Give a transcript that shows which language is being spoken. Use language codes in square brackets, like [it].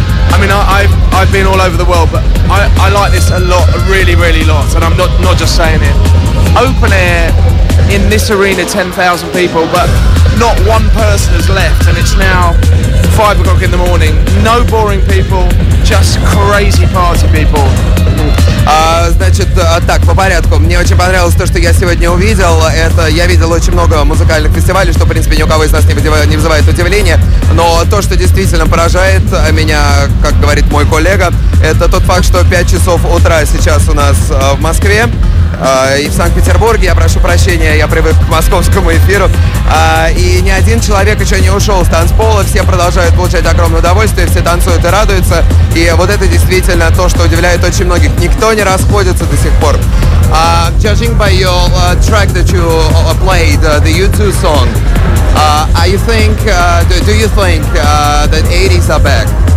[en] I mean, I've been all over the world, but I like this a lot, really, really lot, and I'm not just saying it. Open air in this arena, 10,000 people, but not one person has left, and it's now 5 o'clock in the morning. No boring people, just crazy party people. [ru] Значит, так, по порядку. Мне очень понравилось то, что я сегодня увидел. Это я видел очень много музыкальных фестивалей, что, в принципе, ни у кого из нас не вызывает удивления. Но то, что действительно поражает меня, как говорит мой коллега, это тот факт, что 5 часов утра сейчас у нас в Москве и в Санкт-Петербурге. Я прошу прощения, я привык к московскому эфиру. И ни один человек еще не ушел с танцпола. Все продолжают получать огромное удовольствие, все танцуют и радуются. И вот это действительно то, что удивляет очень многих. Никто не расходится до сих пор. [en] Judging by your track that you played, the U2 song, do you think that 80s are back?